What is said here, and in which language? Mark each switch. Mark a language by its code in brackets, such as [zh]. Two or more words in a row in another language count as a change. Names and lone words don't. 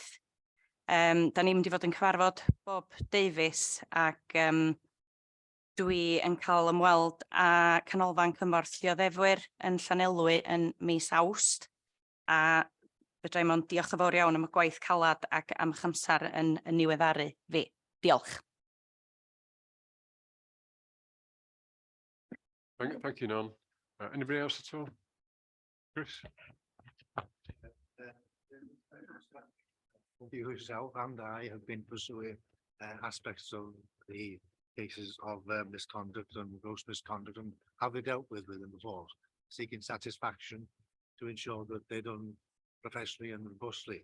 [cy] Da ni'n mynd i fod yn cyfarfod Bob Davies ac dwi yn cael ymweld â canolfan cymorth dioddefwyr yn Llanelwy yn mis Awst, a fedra i mond diolch yn fawr iawn am y gwaith calad ac am eich amser yn niweddaru fi. Diolch. [en] Thank you, Nan. Anybody else at all? Chris? You yourself and I have been pursuing aspects of the cases of misconduct and gross misconduct, and have we dealt with within the force, seeking satisfaction to ensure that they're done professionally and robustly.